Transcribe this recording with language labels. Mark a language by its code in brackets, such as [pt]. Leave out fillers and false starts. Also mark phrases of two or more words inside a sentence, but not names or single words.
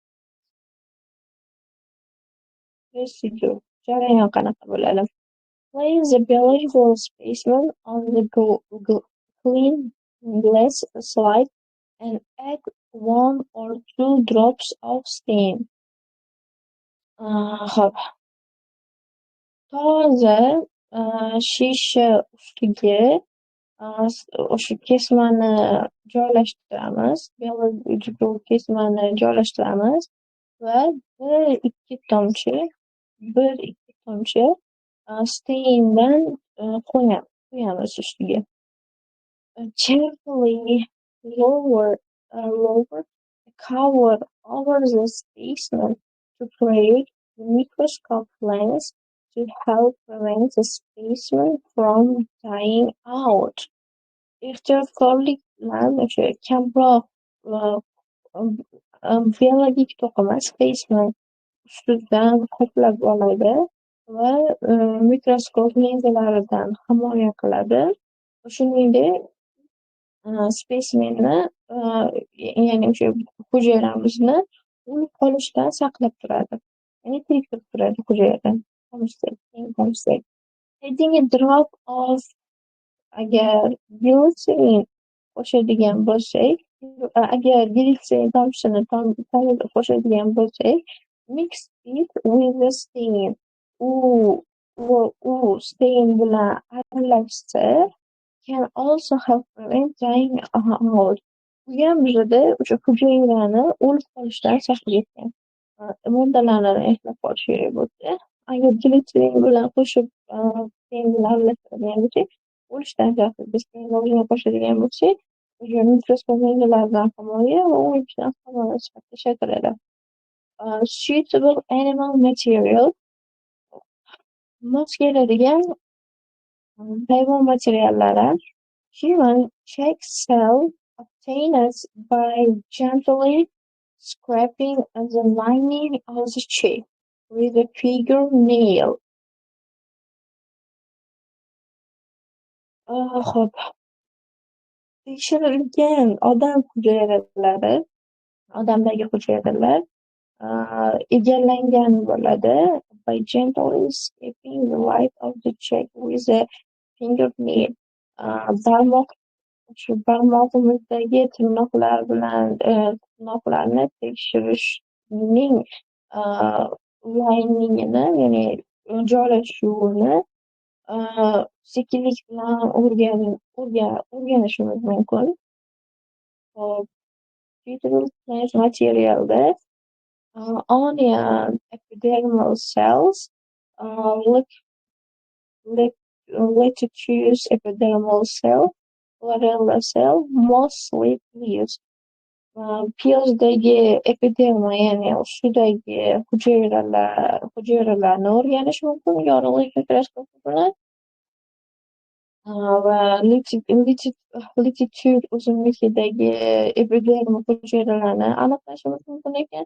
[uz] Residue. Jarayon qanaqa bo'ladi? [en] Place the biological specimen on the clean glass slide and add 1 or 2 drops of stain. [uz] Hop. Toza shisha ustiga o'sha kesmani joylashtiramiz. Biological kesmani joylashtiramiz va 1-2 tomchi staindan qo'yamiz ustiga. [en] Carefully lower the cover over the specimen to create the microscope lens to help prevent the specimen from dying out. [uz] Ehtiyotkorlik bilan o'sha kamroq biologik to'qima specimen ustidan qoplab oladi va mikroskop linzalaridan himoya qiladi. Shuningdek, specimenni ya'ni o'sha hujayramizni o'lib qolishdan saqlab turadi. Ya'ni tirik turadi hujayra. [en] Adding a drop of [uz] agar glitserin qo'shadigan bo'lsak, agar glitserin tomchisini qo'shadigan bo'lsak, [en] mix it with the stain. [uz] U stain bilan aralashsa [en] can also help prevent drying out. [uz] Bu ham bizada o'sha hujayrani o'lib qolishdan saqlayotgan moddalarni eslab qolish kerak bo'lsa, agar glitserin bilan qo'shib stain bilan aralashtiradigan bo'lsak, o'lishdan saqlaydi. Stain qo'shadigan bo'lsak, o'sha mikroskop linzalaridan himoya va o'lishdan himoya sifatida ishlatiladi. [en] Suitable animal material. [uz] Mos keladigan hayvon materiallari. [en] Human check cell obtained by gently scraping the lining of the cheek with a fingernail. [uz] Hop. Tekshirilgan odam hujayralari, odamdagi hujayralar egallangan bo'ladi. [en] By gently scraping the light of the cheek with a fingernail. [uz] Barmog'imizdagi tirnoqlar bilan tirnoqlarni tekshirishning liningini, ya'ni joylashuvini sekinlik bilan o'rganishimiz mumkin. [en] Suitable plant materialda onion epidermal cells, lettuce epidermal cell, chlorella cell, moss leaves. [uz] Piyozdagi epiderma, ya'ni ustidagi hujayralarni o'rganish mumkin yorug'lik mikroskop bilan. Va letitude o'simlikidagi epiderma hujayralarini aniqlashimiz mumkin ekan.